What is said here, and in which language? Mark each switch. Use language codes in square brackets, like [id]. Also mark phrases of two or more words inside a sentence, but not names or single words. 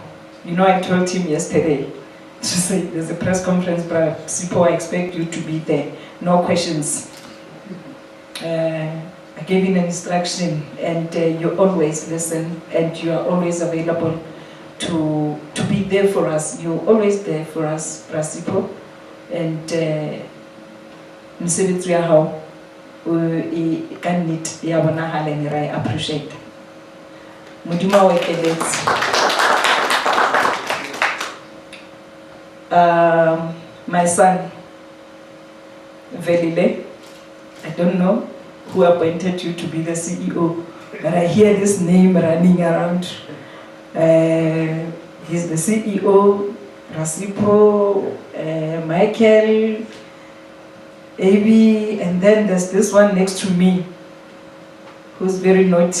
[en] You know, I told him yesterday to say there's a press conference, Principal, I expect you to be there, no questions. I gave you an instruction, and you always listen, and you are always available to be there for us. You're always there for us, Principal, and [st] msebetsi ya hao ka nnete ya bonahala, [en] and I appreciate. [st] Modimo wa ekeletsi. [en] My son, Velile, I don't know who appointed you to be the CEO, but I hear this name running around. He's the CEO, Rasipo, Michael, AB, and then there's this one next to me who's very naughty.